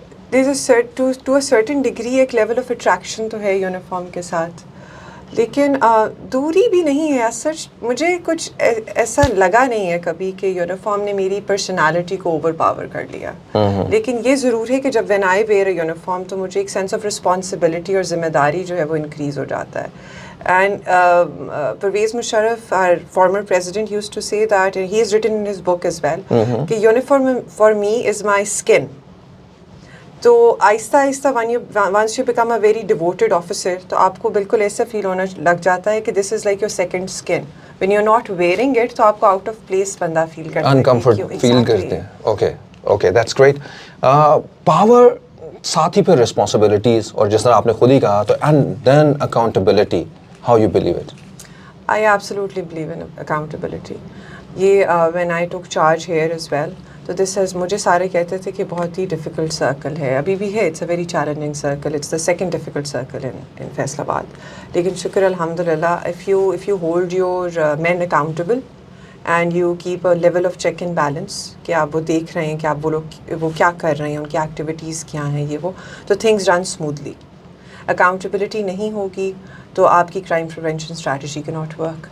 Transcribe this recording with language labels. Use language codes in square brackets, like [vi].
[ur] To a certain degree ایک level of attraction تو ہے یونیفارم کے ساتھ, لیکن دوری بھی نہیں ہے. سچ مجھے کچھ ایسا لگا نہیں ہے کبھی کہ یونیفارم نے میری پرسنالٹی کو اوور پاور کر لیا. لیکن یہ ضرور ہے کہ جب when I where a uniform تو مجھے ایک سینس آف رسپانسبلٹی اور ذمہ داری جو ہے وہ انکریز ہو جاتا ہے. [en] And Pervez Musharraf, our former president, used to say that, and he has written in his book as well, [ur] کہ [en] uniform for me is my skin. [ur] تو آہستہ آہستہ [en] once you become a very devoted officer, [ur] تو آپ کو بالکل ایسا فیل ہونا لگ جاتا ہے کہ [en] this is like your second skin. When you're not wearing it, [ur] تو آپ کو out of place بندہ فیل کرتا ہے, [en] uncomfort feel کرتے ہیں. Okay, that's great. Power ساتھ ہی پھر responsibilities, اور جس طرح آپ نے خود ہی کہا تو and then accountability. How you believe it? I absolutely believe in accountability. [ur] یہ [en] when I took charge here as well, [ur] تو this has مجھے سارے کہتے تھے کہ بہت ہی ڈیفیکلٹ سرکل ہے, ابھی بھی ہے. [en] It's a very challenging circle. It's the second difficult circle in Faisalabad. [ur] لیکن شکر الحمدللہ, [en] if you hold your men accountable and you keep a level of check and balance, [ur] کہ آپ وہ دیکھ رہے ہیں کہ آپ وہ کیا کر رہے ہیں, ان کی ایکٹیویٹیز کیا ہیں, یہ وہ, تو things run smoothly. اکاؤنٹیبلٹی نہیں ہوگی تو آپ کی کرائم پریونشن اسٹریٹجی کی ناٹ ورک.